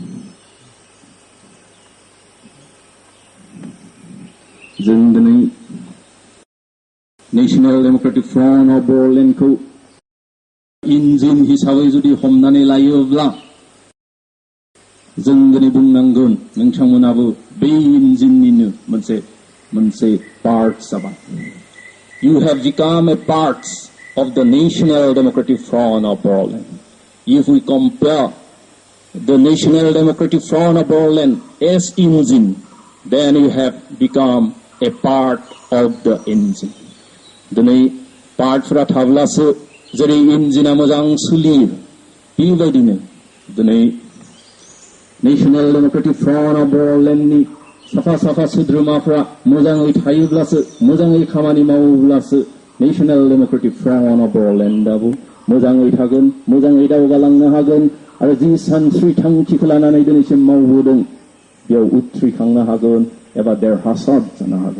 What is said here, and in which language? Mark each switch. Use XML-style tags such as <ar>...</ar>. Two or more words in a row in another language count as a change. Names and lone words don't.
<brx>जों दिनै नेशनेल डेमोक्रेटिक फ्रन्ट अफ बड'लेण्डखौ इन्जिन हिसाबै जुदि हमनानै लायोब्ला जों दिनै बुंनांगोन नोंथांमोनाबो बे इन्जिननिनो मोनसे पार्ट जाबाय।</brx> <en>You have become a part of the National Democratic Front of Bodoland. If we compare the National Democratic Front of Bodoland as engine, then you have become a part of the engine.</en> <brx>दिनै पार्टफोरा थाब्लासो जेरै इन्जिना मोजां सोलियो बेबायदिनो दिनै नेशनेल डेमोक्रेटिक फ्रन्ट अफ बड'लेण्डनि साफा सोद्रोमाफ्रा मोजाङै थायोब्लासो मोजाङै खामानि मावोब्लासो नेशनेल डेमोक्रेटिक फ्रन्ट अफ बड'लेण्डआबो मोजाङै थागोन, मोजाङै दावगालांनो हागोन आरो जि सानस्रि थांखिखौ लानानै दिनैसिम मावबोदों बेयाव उथ्रिखांनो हागोन एबा देरहासार जानो हागोन।</brx>